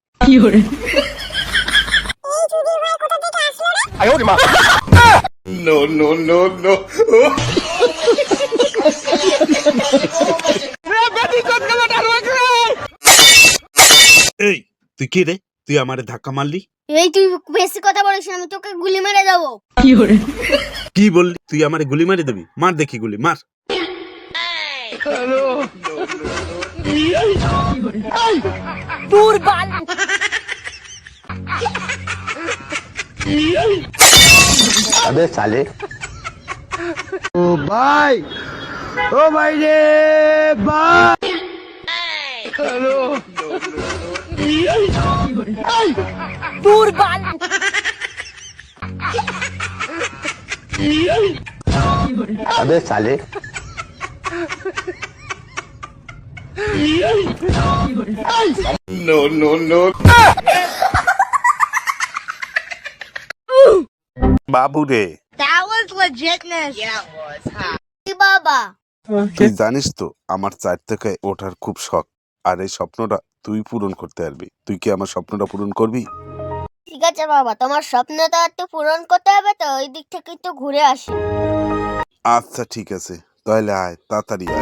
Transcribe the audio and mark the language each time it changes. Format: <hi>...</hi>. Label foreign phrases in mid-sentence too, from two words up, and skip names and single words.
<bn>এই তুই কি রে, তুই আমারে ধাক্কা মারলি? এই তুই বেশি কথা বলিস না, আমি তোকে গুলি মেরে দেবো। কি বললি? তুই আমারে গুলি মারি দিবি? মার দেখি গুলি, মার।</bn> <hi>अबे साले ओ भाई रे भाई हेलो अबे साले</hi> <bn>বাবু রে,</bn> <en>That was legitness. Yeah, it was.</en> <bn>কি বাবা? তুই জানিস তো আমার 4 থেকে ওঠার খুব শখ, আর এই স্বপ্নটা তুই পূরণ করতে পারবি। তুই কি আমার স্বপ্নটা পূরণ করবি? ঠিক আছে বাবা, তোমার স্বপ্নটা একটু পূরণ করতে হবে তো, ওই দিক থেকে একটু ঘুরে আসি। আচ্ছা ঠিক আছে, তাহলে আয়, তাড়াতাড়ি আয়।</bn>